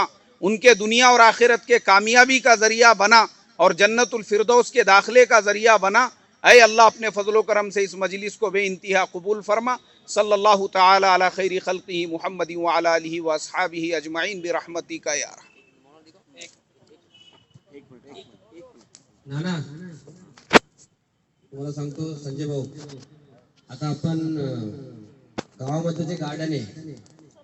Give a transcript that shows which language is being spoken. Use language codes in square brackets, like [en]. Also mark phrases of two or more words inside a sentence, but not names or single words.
[ur] ان کے دنیا اور آخرت کے کامیابی کا ذریعہ بنا اور جنت الفردوس کے داخلے کا ذریعہ بنا. اے اللہ اپنے فضل و کرم سے اس مجلس کو بے انتہا قبول فرما. [ar] صلی اللہ تعالی علی خیر خلقہ محمد وعلی آلہ واصحابہ اجمعین برحمتک یا ارحم. [mr] नाना तुम्हाला सांगतो संजय भाऊ, आता आपण गावामध्ये जे गार्डन आहे